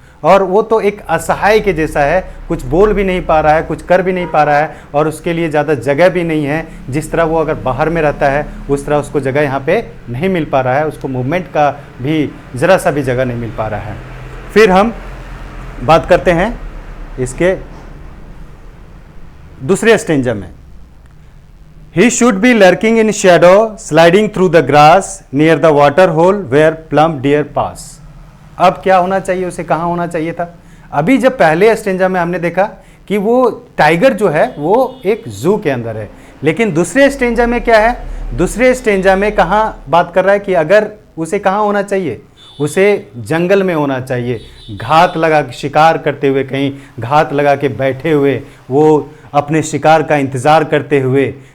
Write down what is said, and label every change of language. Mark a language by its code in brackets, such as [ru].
[hi] और वो तो एक असहाय के जैसा है, कुछ बोल भी नहीं पा रहा है, कुछ कर भी नहीं पा रहा है, और उसके लिए ज़्यादा जगह भी नहीं है। जिस तरह वो अगर बाहर में रहता है उस तरह उसको जगह यहाँ पे नहीं मिल पा रहा है, उसको मूवमेंट का भी ज़रा सा भी जगह नहीं मिल पा रहा है। फिर हम बात करते हैं इसके दूसरे स्टेंजा में। [en] He should be lurking in shadow, sliding through the grass near the water hole where plump deer pass. [hi] अब क्या होना चाहिए, उसे कहाँ होना चाहिए था। अभी जब पहले स्टेंजा में हमने देखा कि वो टाइगर जो है वो एक जू के अंदर है, लेकिन दूसरे स्टेंजा में क्या है, दूसरे स्टेंजा में कहाँ बात कर रहा है कि अगर उसे कहाँ होना चाहिए, उसे जंगल में होना चाहिए, घात लगा शिकार करते हुए, कहीं घात लगा के बैठे हुए, वो अपने शिकार का इंतज़ार करते हुए,